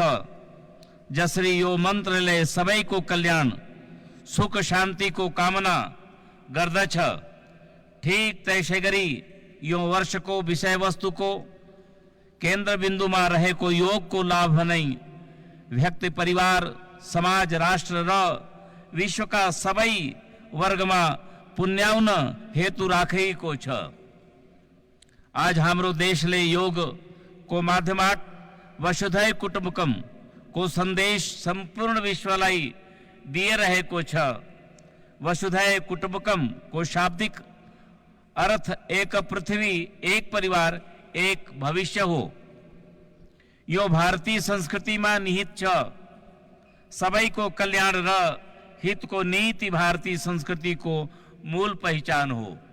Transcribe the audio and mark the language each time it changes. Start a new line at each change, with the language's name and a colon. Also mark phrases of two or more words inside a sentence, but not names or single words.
Nepali: जसरी यो मन्त्रले सबैको कल्याण सुख शान्तिको कामना गर्दछ, ठीक त्यसै गरी यो वर्षको विषय वस्तुको केन्द्र बिन्दुमा रहेको योगको लाभ नै व्यक्ति, परिवार, समाज, राष्ट्र र विश्वका सबै वर्गमा पुण्याउन हेतु राखेको छ। आज हाम्रो देशले योग को माध्यमबाट
Sanskrit: वसुधैव कुटुम्बकम
Nepali: को संदेश संपूर्ण विश्वलाई दिइरहेको छ।
Sanskrit: वसुधैव कुटुम्बकम
Nepali: को शाब्दिक अर्थ एक पृथ्वी, एक परिवार, एक भविष्य हो। यो भारतीय संस्कृतिमा निहित छ। सबैको कल्याण र हितको नीति भारतीय संस्कृति को मूल पहचान हो।